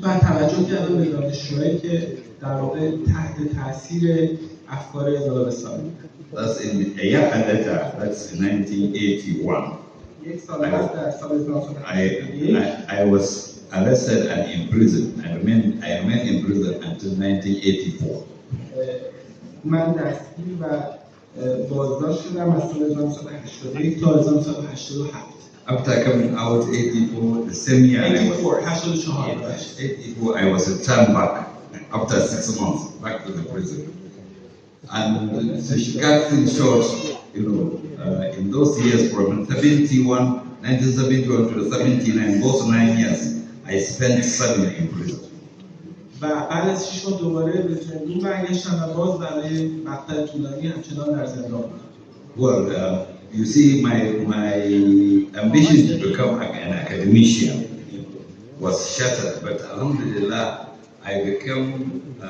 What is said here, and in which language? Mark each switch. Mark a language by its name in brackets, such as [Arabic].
[Persian] و توجه کردن به دانشجوهایی که در واقع تحت تاثیر افکار انقلاب اسلامی. [English] That's in a year later, that's in 1981. I was arrested and imprisoned. I remained in prison until 1984. [Persian] من دستگیر و بازداشت شدم از سال 1981 تا 1987. [English] After coming out 84, the same year 84 I was returned back after 6 months back to the prison. And to cut things short, in those years from 1971 to 79, those 9 years, I spent 7 in prison. [Persian] و بعد از 6 ماه دوباره به زندان برگشتم و باز برای مقطع طولانی همچنان در زندان بودم. [English] Well, you see, my ambition to become an academician was shattered, but alhamdulillah, I became,